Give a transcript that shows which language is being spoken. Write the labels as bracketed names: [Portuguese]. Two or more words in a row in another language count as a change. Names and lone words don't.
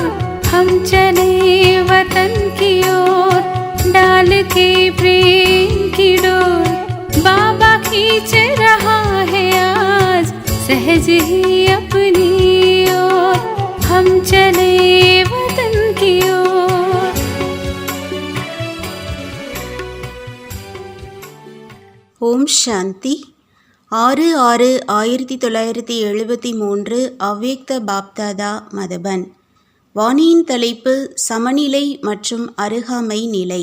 [Hindi] हम चले वतन की ओर डाल के प्रेम की डोर। बाबा खींच रहा है आज सहज ही अपनी ओर। हम चले वतन की ओर। [Tamil] ஓம் சாந்தி. 6/6/1973 அவ்யக்த பாப்தாதா மதபன். வாணியின் தலைப்பு சமநிலை மற்றும் அருகாமை நிலை.